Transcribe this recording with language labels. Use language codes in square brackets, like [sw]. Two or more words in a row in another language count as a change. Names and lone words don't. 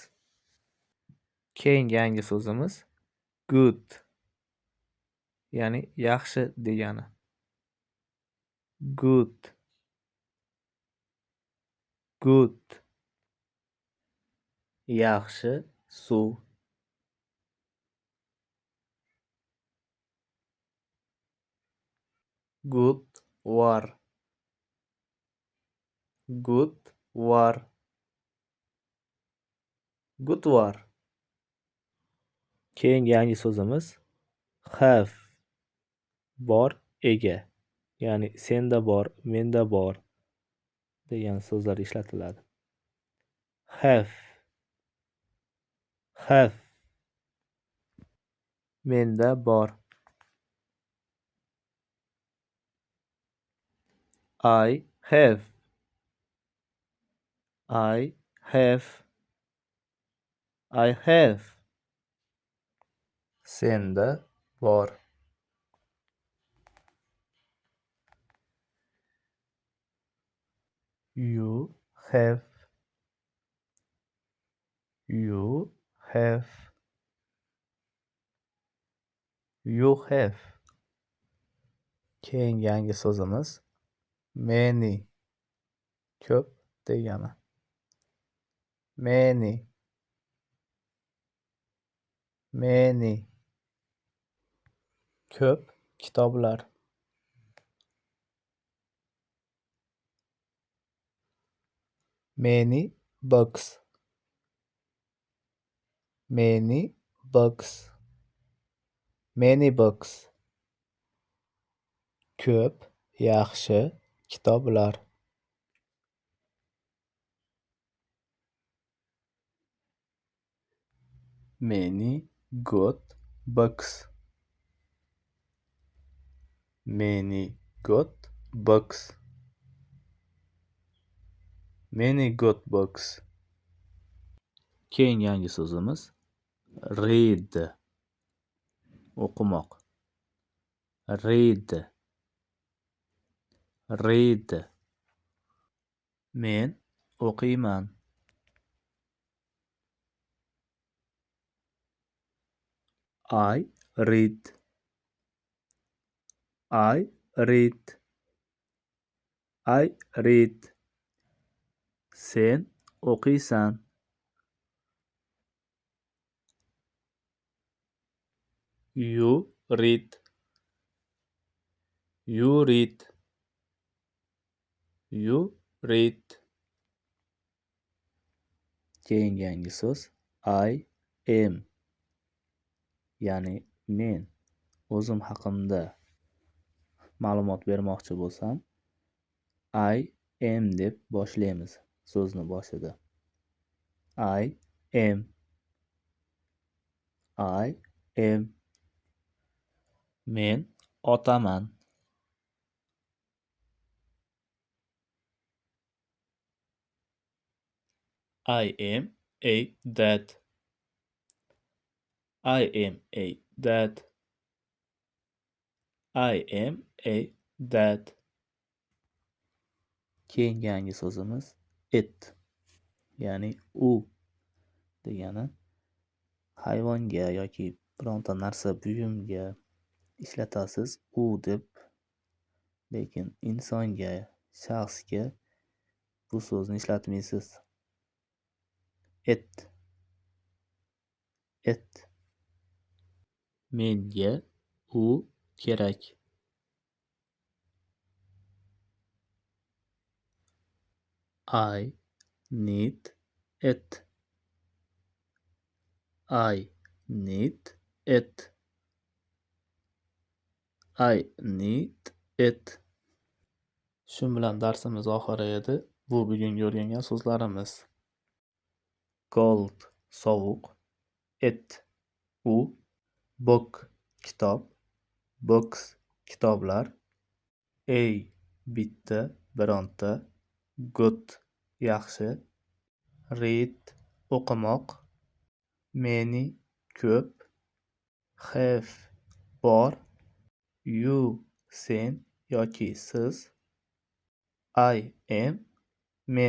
[uz] Keyingi yangi so'zimiz good. Ya'ni yaxshi degani. [en] Good. Good. [uz] Yaxshi suv. [en] Good war. Good war. Good war. [uz] Keyingi yangi so'zimiz have. Bor, ega. Ya'ni senda bor, menda bor degan so'zlar ishlatiladi. [en] Have. Have. [uz] Menda bor. [en] I have. I have. I have. [uz] Senda bor. [en] You have. You have. You have. [uz] Keyingi yangi so'zimiz many. Ko'p degani. [en] Many. Many. [uz] Ko'p kitoblar. [en] Many books. Many books. Many books. [uz] Ko'p, yaxshi kitoblar. [en] Many good books. Many good books. Many good books. [uz] Keyin yangi so'zimiz read. O'qimoq. Read. Read. Men o'qiyman. [en] I read. I read. I read. [uz] Sen o'qiysan. [en] You read. You read. You read. [uz] Keyingi yangi so'z [en] I am. [uz] Ya'ni men o'zim haqimda ma'lumot bermoqchi bo'lsam, [en] I am [uz] deb boshlaymiz so'zni boshida. [en] I am. I am. [uz] Men otaman. [en] I am a dad. I am a dad. I am a dad. [uz] Keyingi yangi so'zimiz it. Ya'ni u degani hayvonga yoki bironta narsa buyumga ishlatasiz u deb, lekin insonga, shaxsga bu so'zni ishlatmaysiz. [en] It. It. [uz] Menga u kerak. [en] I need it. I need it. I need it. [uz] Shu bilan darsimiz oxiri edi. Bu bugungi o'rgangan so'zlarimiz. Cold sovuq, it u, book kitob, books kitoblar, a bitta bironta, good yaxshi, read o'qimoq, many ko'p, have bor, you sen yoki siz, [en] I am men.